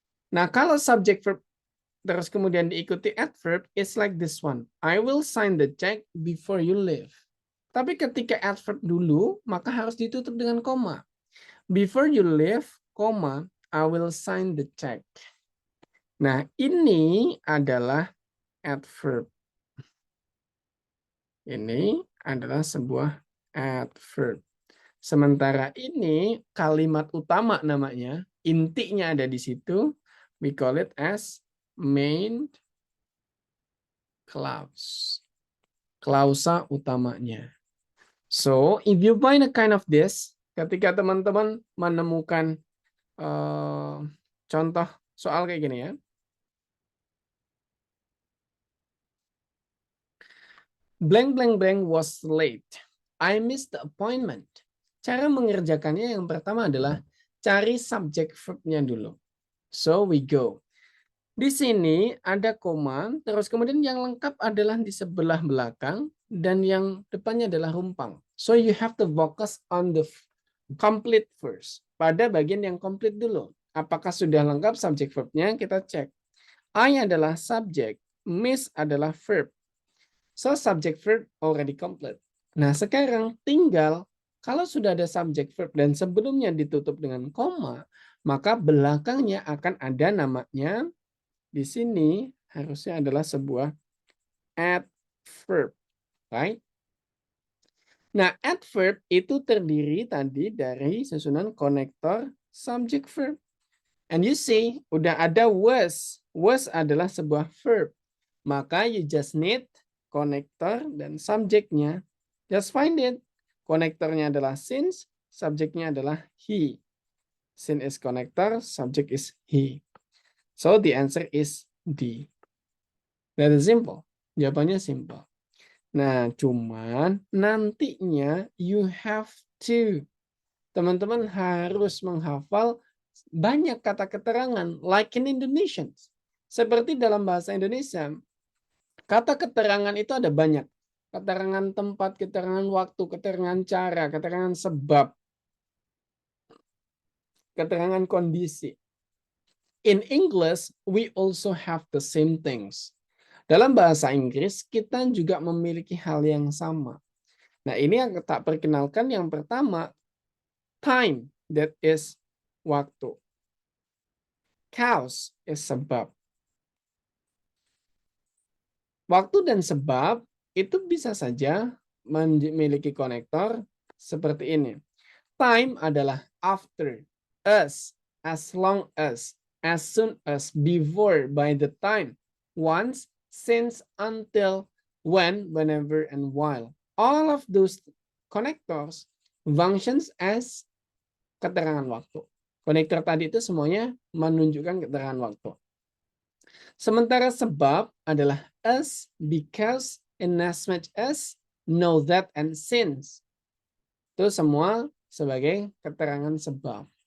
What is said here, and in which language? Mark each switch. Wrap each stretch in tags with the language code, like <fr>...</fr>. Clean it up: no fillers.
<id>Nah, kalau subject verb terus kemudian diikuti adverb,</id> <en>it's like this one. I will sign the check before you leave.</en> <id>Tapi ketika adverb dulu, maka harus ditutup dengan koma.</id> <en>Before you leave, koma, I will sign the check.</en> <id>Nah, ini adalah adverb. Ini adalah sebuah adverb. Sementara ini kalimat utama namanya, intinya ada di situ.</id> <en>We call it as main clause.</en> <id>Klausa utamanya.</id> <en>So, if you find a kind of this,</en> <id>ketika teman-teman menemukan contoh soal kayak gini ya.</id> <en>Blank, blank, blank was late. I missed the appointment.</en> <id>Cara mengerjakannya yang pertama adalah cari subject verb-nya dulu.</id> <en>So, we go.</en> <id>Di sini ada koma, terus kemudian yang lengkap adalah di sebelah belakang, dan yang depannya adalah rumpang.</id> <en>So you have to focus on the complete first.</en> <id>Pada bagian yang complete dulu. Apakah sudah lengkap subject verb-nya? Kita cek.</id> <en>I adalah subject, miss adalah verb. So subject verb already complete.</en> <id>Nah sekarang tinggal kalau sudah ada subject verb dan sebelumnya ditutup dengan koma, maka belakangnya akan ada namanya. Di sini harusnya adalah sebuah adverb, right? Nah, adverb itu terdiri tadi dari susunan konektor subject verb.</id> <en>And you see,</en> <id>udah ada</id> <en>was. Was</en> <id>adalah sebuah</id> <en>verb. Maka you just need</en> <id>konektor dan subjeknya.</id> <en>Just find it.</en> <id>Konektornya adalah since, subjeknya adalah he.</id> <en>Since is connector, subject is he. So the answer is D. That is simple.</en> <id>Jawabannya simple. Nah, cuman nantinya</id> <en>you have to.</en> <id>Teman-teman harus menghafal banyak kata keterangan</id> <en>like in Indonesian.</en> <id>Seperti dalam bahasa Indonesia, kata keterangan itu ada banyak. Keterangan tempat, keterangan waktu, keterangan cara, keterangan sebab, keterangan kondisi.</id> <en>In English, we also have the same things.</en> <id>Dalam bahasa Inggris, kita juga memiliki hal yang sama. Nah, ini yang tak perkenalkan yang pertama, time,</id> <en>that is</en> <id>waktu.</id> <en>Cause is sebab.</en> <id>Waktu dan sebab itu bisa saja memiliki konektor seperti ini.</id> <en>Time adalah after, as long as soon as, before, by the time, once, since, until, when, whenever, and while. All of those connectors functions as</en> <id>keterangan waktu. Konektor tadi itu semuanya menunjukkan keterangan waktu. Sementara sebab adalah</id> <en>as, because, and as much as, know that, and since.</en> <id>Itu semua sebagai keterangan sebab.</id>